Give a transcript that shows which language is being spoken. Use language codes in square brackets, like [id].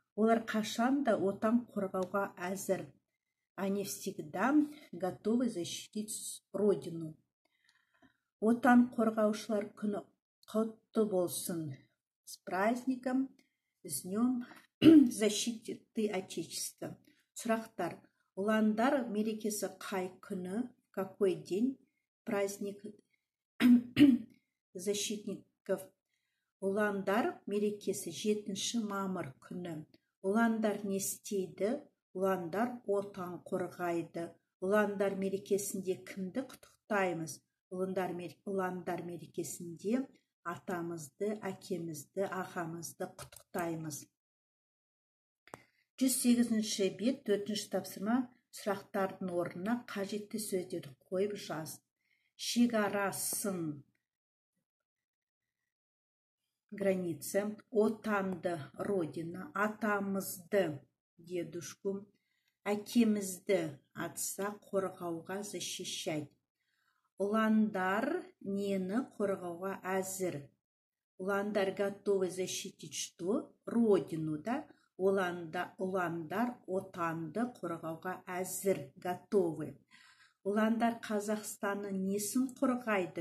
[kk] Олар қашанда отан қорғауға әзір. [ru] Они всегда готовы защитить родину. [kk] Отан қорғаушылар күні құтты болсын. [ru] С праздником, с днем защиты Отечества. [kk] Сұрақтар. Ұландар мерекесі қай күні? [ru] Какой день? Праздник защитников. [kk] Ұландар мерекесі 7 мамыр күні. Ұландар не істейді? Ұландар отан қорғайды. Ұландар мерекесінде кімді құттықтаймыз? Ұландар мерекесінде атамызды, әкемізді, ағамызды құттықтаймыз. 108-ші бет, 4-ші тапсырма. Сұрақтардың орнына қажетті сөздерді қойып жаз. Шекарасын, [ru] граница, [kk] отанды, [ru] родина, [kk] атамызды, [ru] дедушку, [kk] әкемізді, [ru] отца [kk] қорғауға [ru] защищать. [kk] Ұландар нені қорғауға әзір? [ru] Ұландар готовы защитить что? Родину, да? [kk] Ұландар отанды қорғауға әзір, [ru] готовы. [kk] Ұландар Қазақстанның несін қорғайды?